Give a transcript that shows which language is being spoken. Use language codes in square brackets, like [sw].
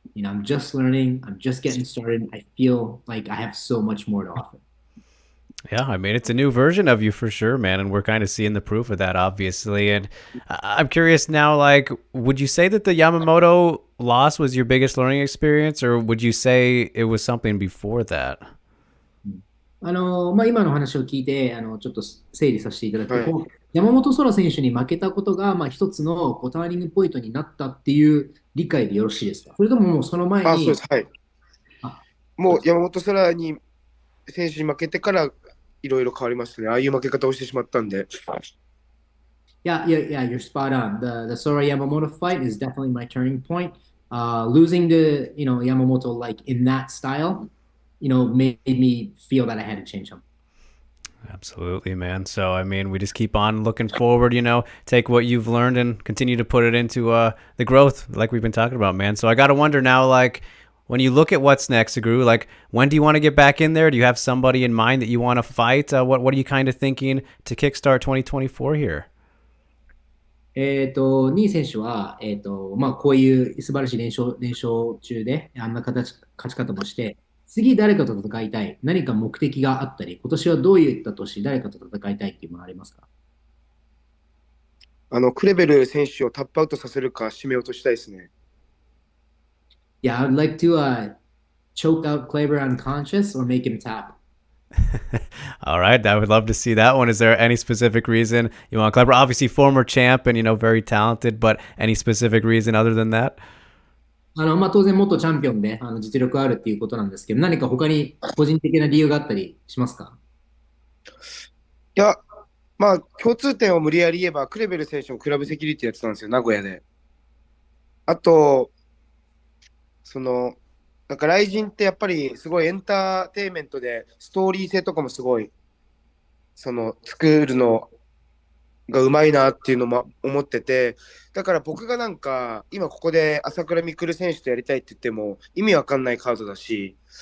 [en] I'm just learning. I'm just getting started. I feel like I have so much more to offer. Yeah, I mean, it's a new version of you for sure, man. And we're kind of seeing the proof of that, obviously. And I'm curious now, like, would you say that the Yamamoto loss was your biggest learning experience, or would you say it was something before that? [ja] 今の話を聞いて、ちょっと整理させていただくと、山本空選手に負けたことが、一つのターニングポイントになったっていう理解でよろしいですか？それとももうその前に。そうです。はい。もう山本空に選手に負けてからいろいろ変わりましたね。ああいう負け方をしてしまったんで。 [en] Yeah, you're spot on. The Sora Yamamoto fight is definitely my turning point. Losing to, Yamamoto like in that style, made me feel that I had to change him. Absolutely, man. So, I mean, we just keep on looking forward, take what you've learned and continue to put it into the growth like we've been talking about, man. So I got to wonder now, like, when you look at what's next, Suguru, like, when do you want to get back in there? Do you have somebody in mind that you want to fight? What are you kind of thinking to kickstart 2024 here? [ja] ニー選手は、こういう素晴らしい連勝中で、あんな勝ち方もして、次誰かと戦いたい、何か目的があったり、今年はどういった年、誰かと戦いたいっていうものありますか？クレベル選手をタップアウトさせるか締め落としたいですね。 [en] Yeah, I would like to choke out Kleber unconscious or make him tap. All right, I would love to see that one. Is there any specific reason you want Kleber? Obviously, former champ and very talented, but any specific reason other than that? [ja] 当然元チャンピオンで実力あるっていうことなんですけど、何か他に個人的な理由があったりしますか？いや、まあ、共通点を無理やり言えば、クレベル選手もクラブセキュリティやってたんですよ、名古屋で。あと、なんか、雷神ってやっぱりすごいエンターテインメントで、ストーリー性とかもすごい、作るのがうまいなっていうのも思ってて、だから僕がなんか、今ここで朝倉未来選手とやりたいって言っても、意味わかんないカードだし、